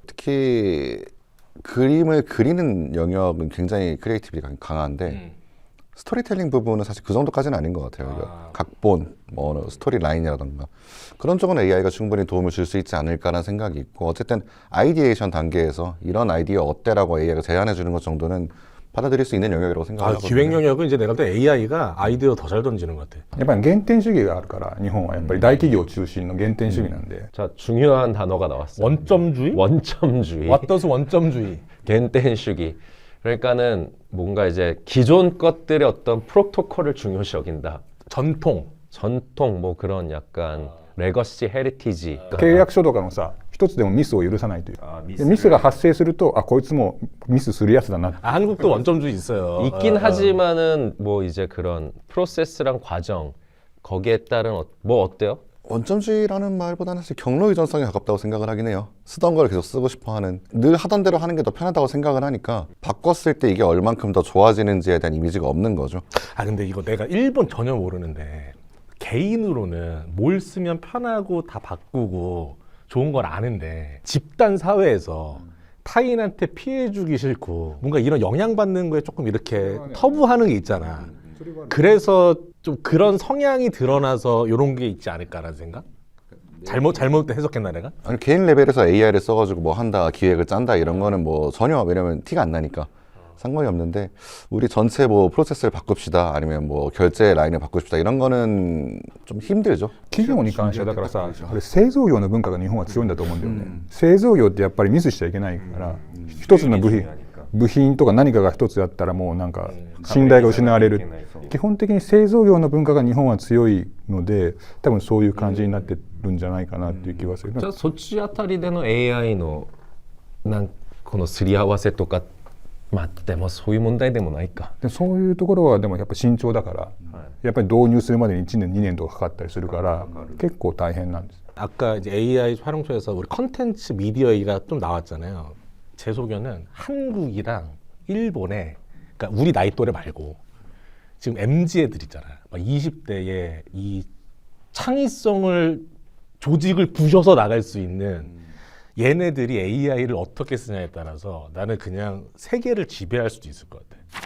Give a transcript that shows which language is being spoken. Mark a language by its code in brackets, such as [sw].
[ko] 특히 그림을 그리는 영역은 굉장히 크리에이티비티가 강한데 스토리텔링 부분은 사실 그 정도까지는 아닌 것 같아요. 각본, 뭐 스토리 라인이라던가 그런 쪽은 AI가 충분히 도움을 줄 수 있지 않을까라는 생각이 있고 어쨌든 아이디에이션 단계에서 이런 아이디어 어때라고 AI가 제안해 주는 것 정도는 받아들일 수 있는 영역이라고 생각하거든요. 기획 영역은 이제 내가 볼 때 AI가 아이디어 더 잘 던지는 것 같아. [ja] やっぱり原点主義があるから日本はやっぱり大企業中心の原点主義なんで、 [ko] 자, 중요한 단어가 나왔어요. 원점주의? 원점주의. [en] 왓더스 [ko] 원점주의. 겐텐슈기. 그러니까는 뭔가 이제 기존 것들의 어떤 프로토콜을 중요시 여긴다. 전통. 뭐 그런 약간 레거시 헤리티지. [ja] 契約書とかのさ一つでもミスを許さないというでミスが発生するとあこいつもミスするやつだな [ko] 한국도 원점주의 있어요. 있긴 하지만은 뭐 이제 그런 프로세스랑 과정 거기에 따른 뭐 어때요? 원점주의라는 말보다는 사실 경로 의존성에 가깝다고 생각을 하긴 해요. 쓰던 걸 계속 쓰고 싶어 하는, 늘 하던 대로 하는 게 더 편하다고 생각을 하니까 바꿨을 때 이게 얼만큼 더 좋아지는지에 대한 이미지가 없는 거죠. 아 근데 이거 내가 일본 전혀 모르는데 개인으로는 뭘 쓰면 편하고 다 바꾸고 좋은 걸 아는데 집단 사회에서 타인한테 피해 주기 싫고 뭔가 이런 영향받는 거에 조금 이렇게 터부하는 게 있잖아. 그래서 좀 그런 성향이 드러나서 이런 게 있지 않을까라는 생각? 잘못 해석했나 내가? 아니, 개인 레벨에서 AI를 써가지고 뭐 한다, 기획을 짠다 이런 거는 뭐 전혀, 왜냐면 티가 안 나니까 상관이 없는데, 우리 전체 뭐 프로세스를 바꿉시다, 아니면 뭐 결제 라인을 바꿉시다 이런 거는 좀 힘들죠. [ja] 企業に関してはだからさ、あれ製造業の文化が日本は強いんだと思うんだよね。製造業ってやっぱりミスしちゃいけないから、一つの部品とか何かが一つあったらもうなんか信頼が失われる。基本的に製造業の文化が日本は強いので、多分そういう感じになってるんじゃないかなっていう気はする。じゃあそっちあたりでの AI のこのすり合わせとか、まあでもそういう問題でもないか。でそういうところはでもやっぱ慎重だから、やっぱり導入するまでに1年2年とかかかったりするから結構大変なんです。 [ko] 아까 이제 AI 활용소에서 우리 컨텐츠 미디어 얘기가 좀 나왔잖아요. 제 소견은 한국이랑 일본에, 그러니까 우리 나이 또래 말고 지금 MZ 애들 있잖아. 막 20대에 이 창의성을 조직을 부셔서 나갈 수 있는 얘네들이 AI를 어떻게 쓰냐에 따라서 나는 그냥 세계를 지배할 수도 있을 것 같아.